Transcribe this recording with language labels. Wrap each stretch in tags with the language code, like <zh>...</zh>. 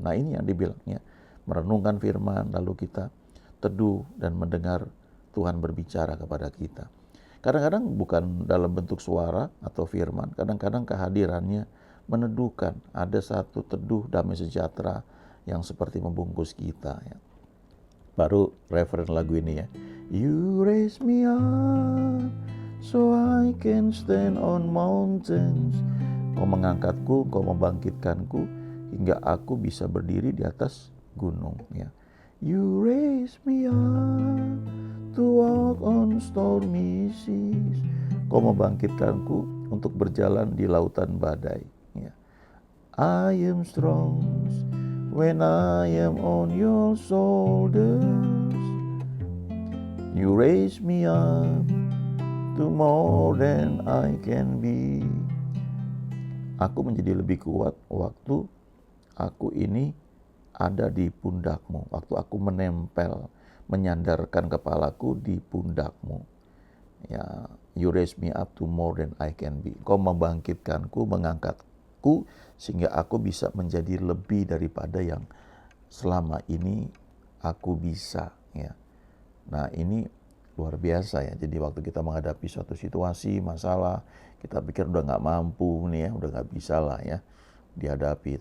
<id>Nah, ini yang dibilangnya, merenungkan firman, lalu kita teduh dan mendengar Tuhan berbicara kepada kita. Kadang-kadang bukan dalam bentuk suara atau firman, kadang-kadang kehadirannya meneduhkan. Ada satu teduh damai sejahtera yang seperti membungkus kita ya. Baru referen lagu ini ya.</id> <en>You raise me up so I can stand on mountains.</en> <id>Kau mengangkatku, kau membangkitkanku hingga aku bisa berdiri di atas gunung ya.</id> <en>You raise me up to walk on stormy seas.</en> <id>Kau membangkitkanku untuk berjalan di lautan badai. Ya.</id> <en>I am strong when I am on your shoulders. You raise me up to more than I can be.</en> <id>Aku menjadi lebih kuat waktu aku ini ada di pundakmu. Waktu aku menempel, menyandarkan kepalaku di pundakmu.</id> <en>Ya, you raise me up to more than I can be.</en> <id>Kau membangkitkanku, mengangkatku, sehingga aku bisa menjadi lebih daripada yang selama ini aku bisa. Ya. Nah, ini luar biasa ya. Jadi waktu kita menghadapi suatu situasi, masalah, kita pikir udah nggak mampu nih ya, udah nggak bisa lah ya dihadapi.</id>